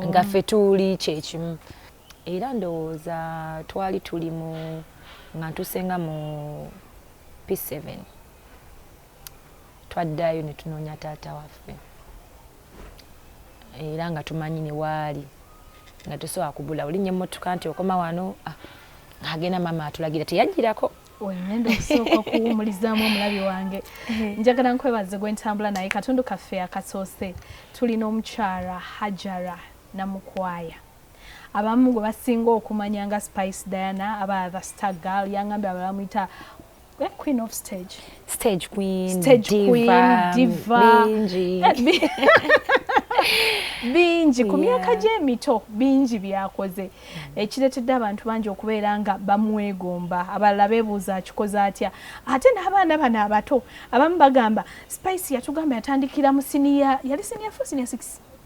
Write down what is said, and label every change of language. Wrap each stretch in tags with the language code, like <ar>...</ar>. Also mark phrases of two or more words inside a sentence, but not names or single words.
<lg>nga ffe tuli kyekimu era ndowooza twali tuli mu nga ntusenga mu P7 twaddayo ne tunoonya taata waffe era nga tumanyi ne waali nga tusobola kubula olinnye emmotoka nti okoma wano agenda mama atulagira teyajjirako ngenda okusooka okuwumulizaamu omulabi wange njagala nkwebaze gwentambula naye katundu kaffe akasoose tulina omukyala Hajara Namukwaya abamu gwe basinga okumanya nga Spice Diana aba</lg> <en>the star girl</en> <lg>yangambye abalala muyita</lg> <en>queen of stage queen diva</en> <lg>bingi ku myaka gy'emito bingi byakoze ekireetedde abantu bangi okubeera nga bamwegomba abalala beebuuza akikoze atya ate n'abaana bano abato abamu bagamba Spice yatugamba yatandikira mu yali senior 4 senior 6</lg>